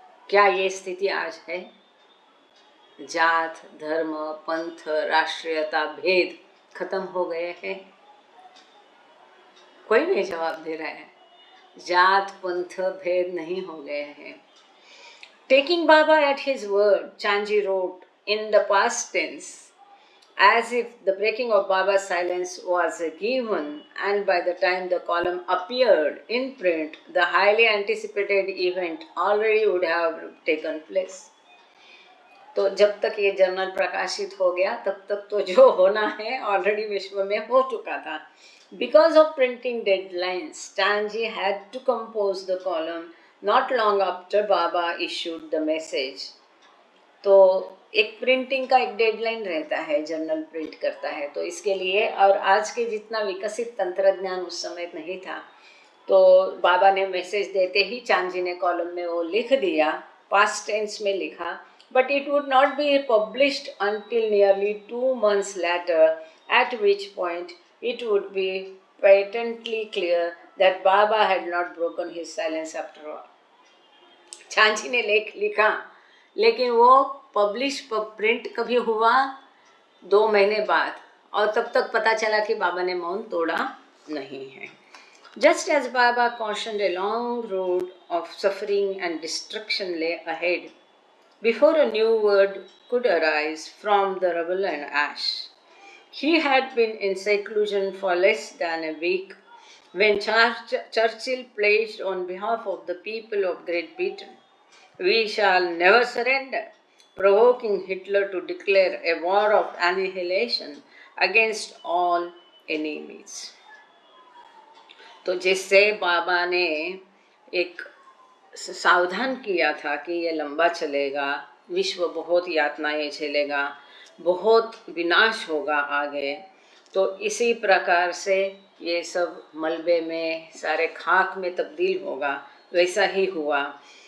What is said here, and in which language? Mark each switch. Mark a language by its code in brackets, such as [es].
[hi] क्या ये स्थिति आज है? जात, धर्म, पंथ, राष्ट्रीयता, भेद खत्म हो गए हैं? कोई नहीं जवाब दे रहा है. जात, पंथ, भेद नहीं हो गए हैं. [en] Taking Baba at his word, Chanji wrote in the past tense, as if the breaking of Baba's silence was a given, and by the time the column appeared in print, the highly anticipated event already would have taken place. [hi] तो जब तक ये journal प्रकाशित हो गया, तब तक तो जो होना है ऑलरेडी विश्व में हो चुका था. [en] Because of printing deadlines, Chanji had to compose the column not long after Baba issued the message. [hi] तो एक प्रिंटिंग का एक डेडलाइन रहता है, जर्नल प्रिंट करता है, तो इसके लिए, और आज के जितना विकसित तंत्रज्ञान उस समय नहीं था, तो बाबा ने मैसेज देते ही चांजी ने कॉलम में वो लिख दिया, पास्ट टेंस में लिखा. [en] But it would not be published until nearly 2 months later, at which point it would be patently clear that Baba had not broken his silence after all. [hi] चांजी ने लेख लिखा, लेकिन वो पब्लिश प्रिंट कभी हुआ 2 महीने बाद, और तब तक पता चला कि बाबा ने मौन तोड़ा नहीं है. [en] Just as Baba cautioned a long road of suffering and destruction lay ahead, before a new word could arise from the rubble and ash. He had been in seclusion for less than a week when Churchill pledged on behalf of the people of Great Britain, "We shall never surrender," provoking Hitler to declare a war of annihilation against all enemies. [hi] तो जिससे बाबा ने एक सावधान किया था कि ये लंबा चलेगा, विश्व बहुत यातनाएं झेलेगा, बहुत विनाश होगा आगे, तो इसी प्रकार से ये सब मलबे में सारे खाक में तब्दील होगा, वैसा ही हुआ।